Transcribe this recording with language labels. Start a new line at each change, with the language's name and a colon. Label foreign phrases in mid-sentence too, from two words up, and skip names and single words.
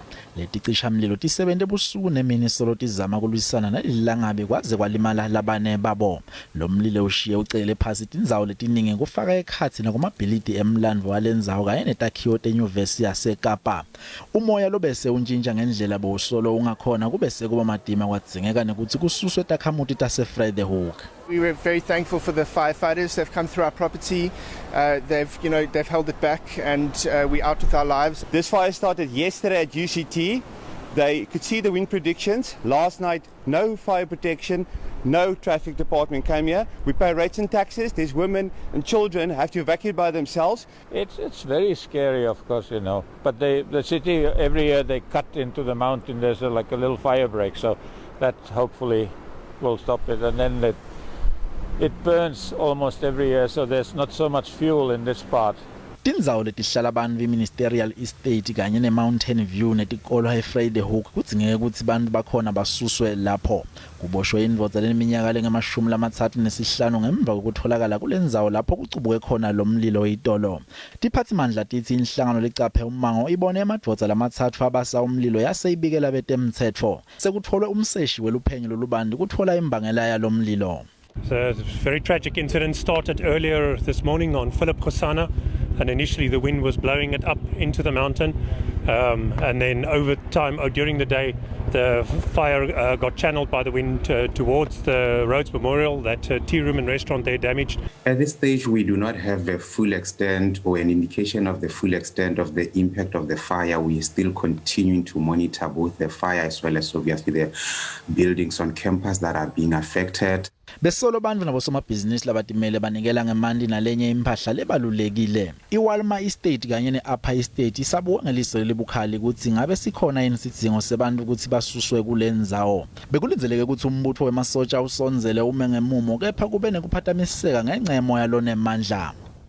Swati: Leticishamlilo tisebente busuku nemini solo tizama kulwisana nalilangabi kwaze kwalimala labane babo. Lo mlilo ushiye ucele phasi tindzawo letiningi kufaka ekhatsi nakumabhilidi emlandvo walendzawo kanye netakhiwo tenyuvesi yaseKapa. Umoya lobese untshintsha ngendlela bowusolo ungakhona kubese kuba matima kwadzingeka nekutsi kususwe takhamuti taseVrydehoek.
English: We were very thankful for the firefighters. They've come through our property. They've held it back, and we're out with our lives. This fire started yesterday at UCT. They could see the wind predictions. Last night, no fire protection, no traffic department came here. We pay rates and taxes. These women and children have to evacuate by themselves. It's very scary, of course, you know. But the city, every year they cut into the mountain. There's like a little fire break, so that hopefully will stop it. And then it burns almost every year, so there's not so much fuel in this part.
Swati: Tindzawo letihlala abantu Ministerial Estate kanye neMountain View netikolo eVrydehoek kudzingeka ukuthi bantu bakhona basuswe lapho. Kuboshwe indvodza leneminyaka lengama-35 ngemva kokutholakala kulendzawo lapho kucubuke khona lo mlilo itolo. Tiphatsimandla tithi inhlangano lecaphe umango ibone emadvodza lama-3 abasa umlilo yaseyibikela betemtsetfo. Sekutholwe umseshi weluphenyo lolubanti kuthola imbangela yalo mlilo.
English: The very tragic incident started earlier this morning on Philip Khosana, and initially the wind was blowing it up into the mountain, and then over time, during the day, the fire got channeled by the wind towards the Rhodes Memorial. That tea room and restaurant there damaged. At this stage, we do not have a full extent or an indication of the full extent of the impact of the fire. We are still continuing to monitor both the fire as well as obviously the buildings on campus that are being affected.
Swati: Besolo bantfu nabosomabhizinisi labatimele banikela ngemandi nalenye imphahla lebalulekile. IWalma Estate kanye neUpper Estate isabuka ngeliso lelibukhali ukuthi ngabe sikhona yini isidingo sebantu ukuthi basuswe kulendzawo. Bekulindeleke ukuthi umbutho wemasotsha usonzele ume ngemumo kepha kube nekuphazamiseka ngenxa yemoya lonemandla.